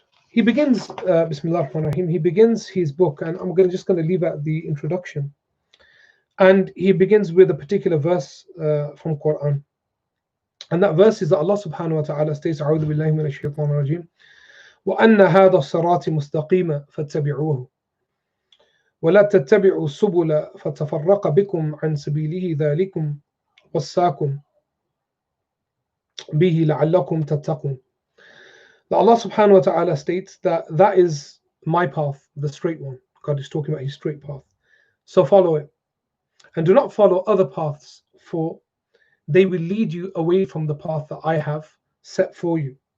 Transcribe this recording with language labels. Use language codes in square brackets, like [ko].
[en] He begins, Bismillah ar-Rahman ar-Rahim, he begins his book, and I'm just going to leave out the introduction. And he begins with a particular verse from Quran. And that verse is that Allah subhanahu wa ta'ala states, [ar] أعوذ بالله من الشيطان الرجيم وأن هذا الصراط مستقيما فاتبعوه. ولا تتبعوا السبل فتفرق بكم عن سبيله ذلكم وصاكم به لعلكم تتقون. [en] Allah subhanahu wa ta'ala states that that is my path, the straight one. God is talking about his straight path. So follow it. And do not follow other paths, for they will lead you away from the path that I have set for you.